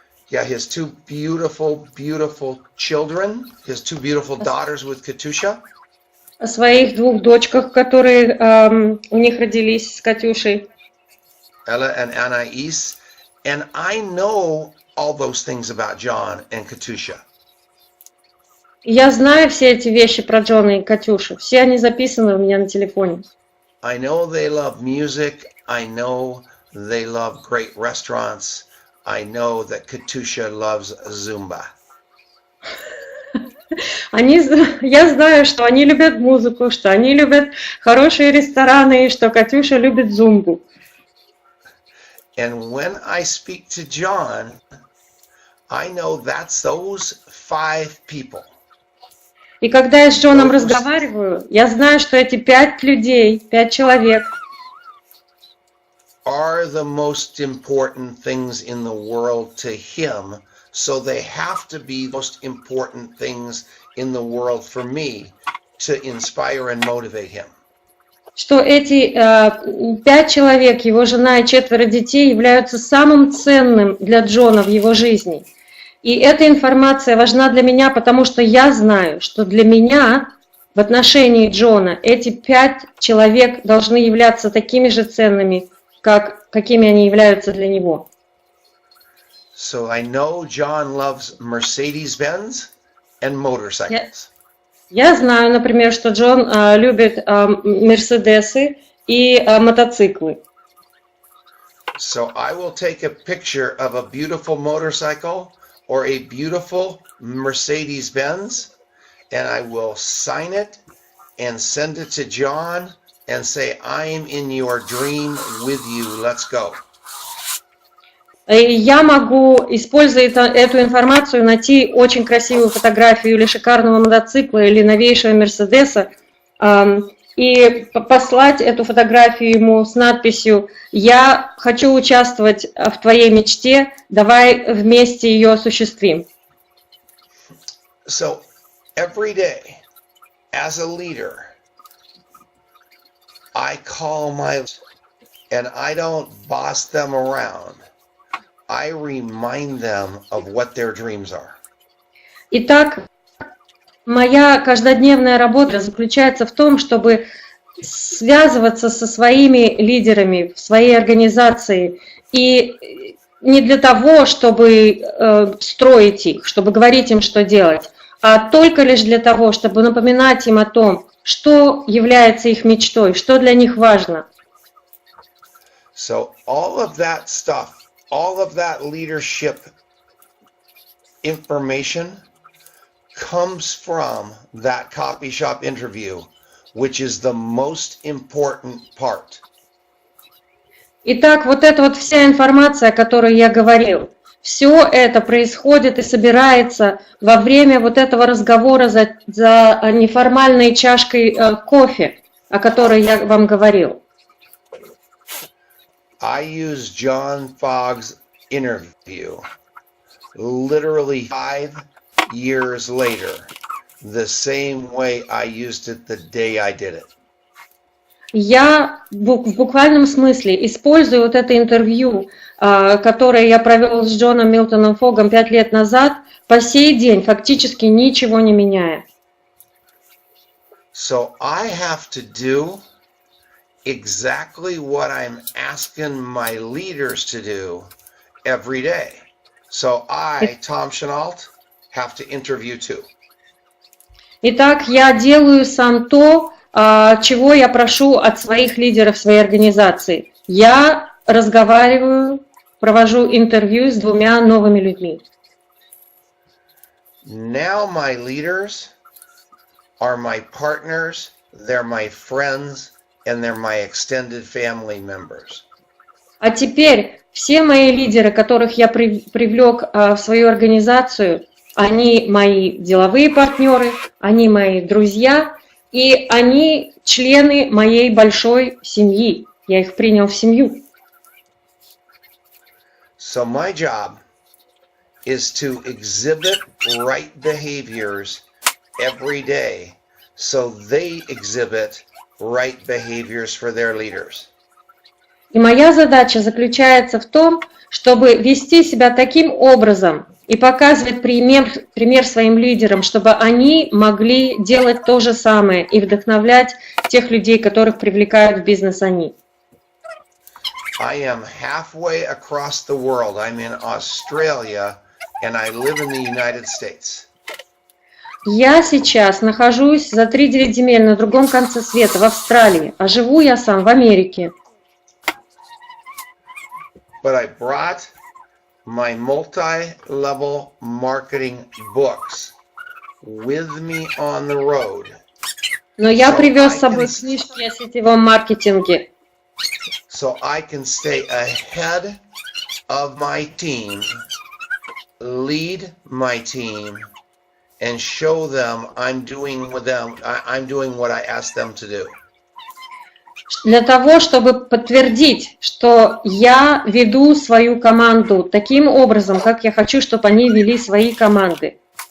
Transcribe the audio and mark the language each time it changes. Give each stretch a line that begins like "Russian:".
English: his two beautiful, beautiful children, his two beautiful daughters with Katusha.
Russian: О своих 2 дочках, которые у них родились с Катюшей.
English: Ella and Anais. And I know all those things about John and Katusha.
Russian: Я знаю все эти вещи про Джона и Катюшу. Все они записаны у меня на телефоне.
English: I know they love music. I know they love great restaurants. I know that Katusha loves Zumba.
Russian: Я знаю, что они любят музыку, что они любят хорошие рестораны, и что Катюша любит зумбу.
English: And when I speak to John, I know that's those 5 people.
Russian: И когда я с Джоном разговариваю, я знаю, что эти 5 людей, 5 человек
English: are the most important things in the world to him, so they have to be the most important things in the world for me to inspire and motivate him.
Russian: Что эти 5 человек, его жена и 4 детей, являются самым ценным для Джона в его жизни. И эта информация важна для меня, потому что я знаю, что для меня в отношении Джона эти 5 человек должны являться такими же ценными, какими они являются для него.
English: So I know John loves Mercedes-Benz and motorcycles.
Russian: Я знаю, например, что Джон любит Мерседесы и мотоциклы.
English: So I will take a picture of a beautiful motorcycle or a beautiful Mercedes-Benz, and I will sign it and send it to John and say, I am in your dream with you, let's go.
Russian: Я могу, используя эту информацию, найти очень красивую фотографию или шикарного мотоцикла, или новейшего Мерседеса, и послать эту фотографию ему с надписью «Я хочу участвовать в твоей мечте, давай вместе ее осуществим».
English: So every day, as a leader, I call my, and I don't boss them around. I remind them of what their dreams are.
Russian: Итак, моя каждодневная работа заключается в том, чтобы связываться со своими лидерами в своей организации, и не для того, чтобы строить их, чтобы говорить им, что делать, а только лишь для того, чтобы напоминать им о том, что является их мечтой, что для них важно.
English: So all of that stuff, all of that leadership information comes from that copy shop interview, which is the most important part.
Russian: Итак, вот эта вот вся информация, о которой я говорил, все это происходит и собирается во время вот этого разговора за неформальной чашкой кофе, о которой я вам говорил.
English: I use John Fogg's interview literally 5 years later, the same way I used it the day I did it.
Russian: Я в буквальном смысле использую вот это интервью, которое я провел с Джоном Милтоном Фогом 5 лет назад, по сей день, фактически ничего не меняя.
English: So I have to do exactly what I'm asking my leaders to do every day. So I, Tom Sheno, have to interview too.
Russian: Итак, я делаю сам то, чего я прошу от своих лидеров своей организации. Я разговариваю, провожу интервью с 2 новыми людьми.
English: Now my leaders are my partners, they're my friends, and they're my extended family members.
Russian: А теперь все мои лидеры, которых я привлек в свою организацию, они мои деловые партнеры, они мои друзья, и они члены моей большой семьи. Я их принял в семью.
English: So my job is to exhibit right behaviors every day so they exhibit right behaviors for their leaders.
Russian: И моя задача заключается в том, чтобы вести себя таким образом и показывать пример своим лидерам, чтобы они могли делать то же самое и вдохновлять тех людей, которых привлекают в бизнес они.
English: I am halfway across the world. I'm in Australia and I live in the United States.
Russian: Я сейчас нахожусь за 3-9 земель на другом конце света, в Австралии, а живу я сам в Америке.
English: But I brought my multi-level marketing books with me on the road.
Russian: Но я привез с собой книжки о сетевом маркетинге.
English: So I can stay ahead of my team, lead my team, and show them I'm doing what I asked them to do.
Russian: Для того, чтобы подтвердить, что я веду свою команду таким образом, как я хочу, чтобы они вели свои команды.